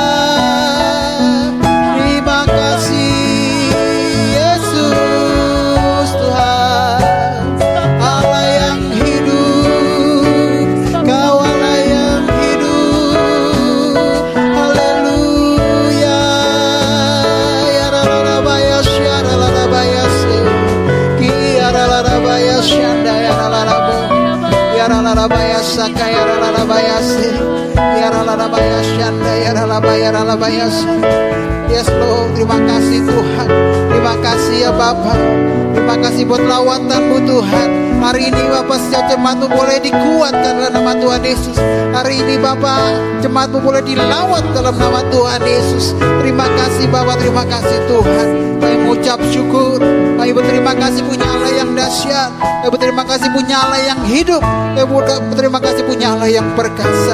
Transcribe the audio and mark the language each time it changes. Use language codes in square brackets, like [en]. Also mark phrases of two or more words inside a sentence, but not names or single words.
[id] Terima kasih Yesus Tuhan, Allah yang hidup, Kau Allah yang hidup. Haleluya. Ya Ralabaya Syaralabaya Se ya Ralabaya Shanda ya Ralabo ya Ralabaya Saka ya Ralabaya Se ya Ralabaya Shanda ya Ralabaya Se. [en] Yes Lord, [id] terima kasih Tuhan, terima kasih ya Bapa, terima kasih buat lawatan-Mu Tuhan. Hari ini Bapa setiap jemaat-Mu boleh dikuatkan dalam nama Tuhan Yesus. Hari ini Bapa jemaat-Mu boleh dilawat dalam nama Tuhan Yesus. Terima kasih Bapa, terima kasih Tuhan. Kami mengucap syukur, kami berterima kasih punya Allah yang dahsyat, kami berterima kasih punya Allah yang hidup, kami berterima kasih punya Allah yang perkasa.